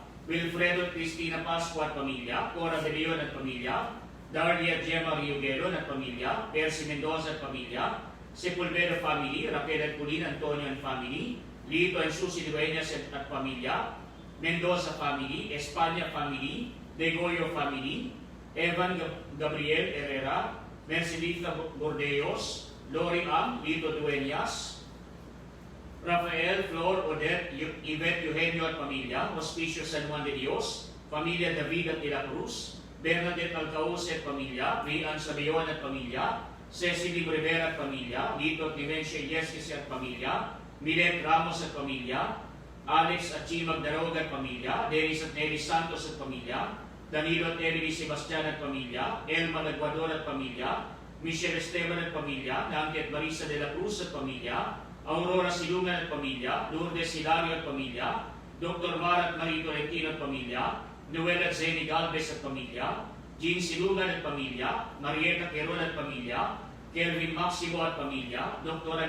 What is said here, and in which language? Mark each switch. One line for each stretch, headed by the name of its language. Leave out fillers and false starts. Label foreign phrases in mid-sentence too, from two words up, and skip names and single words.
Filipino: Wilfredo at Cristina Pascua at pamilya, Cora de Leon at pamilya, Darlia Gemma Riogero at pamilya, Percy Mendoza at pamilya, Sepulveda family, Raquel at Colin Antonio
English: and family,
Filipino: Lito and Susie Dueñas at pamilya, Mendoza family, Espanya family, Degoyo family, Evan Gabriel Herrera, Mercelita Bordeos, Lori Am, Lito Dueñas, Rafael, Flor, Odette, Yvette Eugenio at pamilya, Hospicio San Juan de Dios, Familia David at de la Cruz, Bernadette Alcauce at pamilya, Rian Sabeon at pamilya, Cecily Rivera at pamilya, Lito at Dimensia Yesquis at pamilya, Milet Ramos at pamilya, Alex at Chimag Daroga at pamilya, Dennis at Nelly Santos at pamilya, Danilo at Emily Sebastian at pamilya, Elma Laguador at pamilya, Michelle Esteban at pamilya, Nancy at Marisa de la Cruz at pamilya, Aurora Silungan at pamilya, Lourdes Hilario at pamilya, Dr. Mar at Marie Tolentino at pamilya, Noel at Zeni Galvez at pamilya, Jean Silungan at pamilya, Marieta Queron at pamilya, Kelvin Maximo at pamilya, Dr.